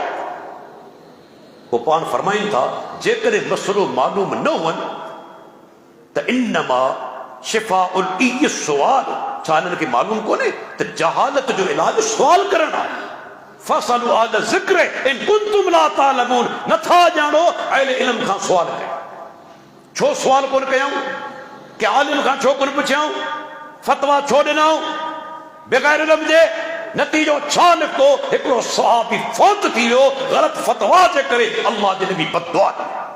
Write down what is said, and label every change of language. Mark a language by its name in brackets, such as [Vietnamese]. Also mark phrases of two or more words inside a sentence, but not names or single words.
[Sindhi] पोइ पाण फरमाइनि था, जेकॾहिं मसइलो मालूम न हुअनि त [Arabic] إنما شفاء العي السؤال, [Sindhi] छा इन्हनि खे मालूम कोन्हे त जहालत जो इलाज सुवाल करणु आहे। [Arabic] فاسألوا أهل الذكر إن كنتم لا تعلمون, [Sindhi] नथा ॼाणो अहल इल्म खां सुवाल कयो। छो सुवाल कोन कयूं? कि आलिम खां छो कोन पुछियूं? फतवा छो ॾिनऊं बग़ैर इल्म जे? नतीजो छा निकितो? हिकिड़ो सहाबी फौत थी वियो ग़लति फतवा जे करे, अल्लाह जे नबी बददुआ ॾिनी।